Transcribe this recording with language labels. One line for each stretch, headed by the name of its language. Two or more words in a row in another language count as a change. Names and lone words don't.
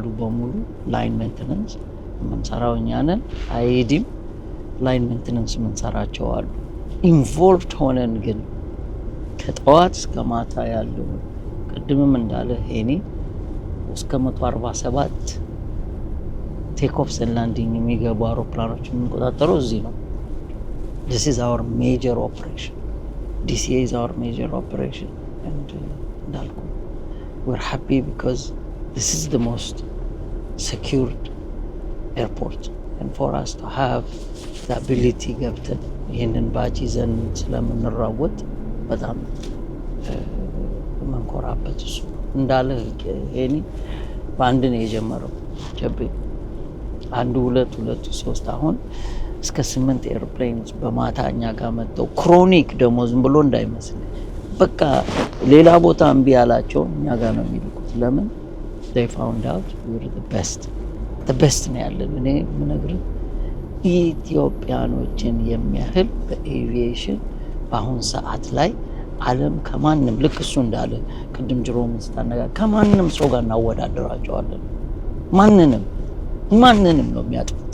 Amharic: በሙሉ
English: line maintenance
Amharic: የምንሰራው እኛ ነን። አይዲም
English: line maintenance
Amharic: የምንሰራቸው አሉ። ኢንቮልቭድ ሆነን ግን ከጠዋት እስከ ማታ ያለው ቅድምም እንዳለ ሄኒ እስከ 147
English: take offs and landing
Amharic: የሚገቡ አውሮፕላኖች የምንቆጣጠረው እዚህ ነው።
English: this is our major operation. DCA is our major operation and እንዳልኩ we're happy because this is the most secured airport and for us to have the ability
Amharic: ገብተን ይህንን ባጅ ይዘን ስለምንራወጥ በጣም መንኮራበት እሱ እንዳለ ይሄኔ በአንድ ነው የጀመረው። ጀቤ 1 2 3 አሁን እስከ 8 ኤርፕሌንስ በማታ እኛ ጋር መጥተው ክሮኒክ ደግሞ ዝም ብሎ እንዳይመስል በቃ ሌላ ቦታ እምቢ ያላቸው እኛ ጋር ነው የሚልኩት። ለምን
English: they found out we're the best
Amharic: ነው ያለን። እኔ ምነግርህ ኢትዮጵያኖችን የሚያህል በኤቪዬሽን በአሁን ሰዓት ላይ ዓለም ከማንም ልክ እሱ እንዳለ ቅድም ጅሮም ስታነጋ ከማንም ሰው ጋር እናወዳደራቸዋለን። ማንንም ማንንም ነው የሚያጥፉት።